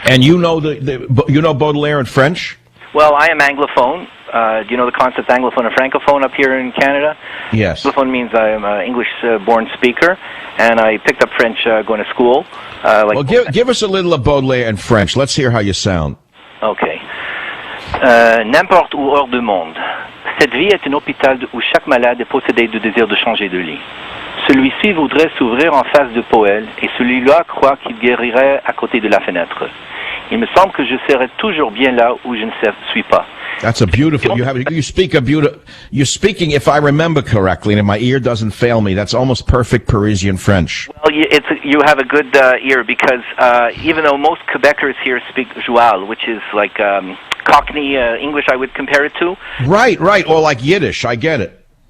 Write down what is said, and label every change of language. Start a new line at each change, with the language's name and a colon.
English: And you know you know Baudelaire in French? Well, I am Anglophone. Do you know the concept Anglophone and Francophone up here in Canada? Yes. Anglophone means I am an English-born speaker, and I picked up French going to school. Well, give us a little of Baudelaire in French. Let's hear how you sound. Okay.
French: N'importe où hors du monde, cette vie est un hôpital où chaque malade est possédé du désir de changer de lit. Celui-ci voudrait s'ouvrir en face de Poël, et celui-là croit qu'il guérirait à côté de la fenêtre. Il me semble que je serai toujours bien là où je ne suis pas.
English: That's a beautiful. You speak a beautiful. You're speaking, if I remember correctly, and if my ear doesn't fail me, that's almost perfect Parisian French. Well, you have a good ear because even though most Quebecers here speak Joual, which is like Cockney English, I would compare it to. Right, or like Yiddish. I get it.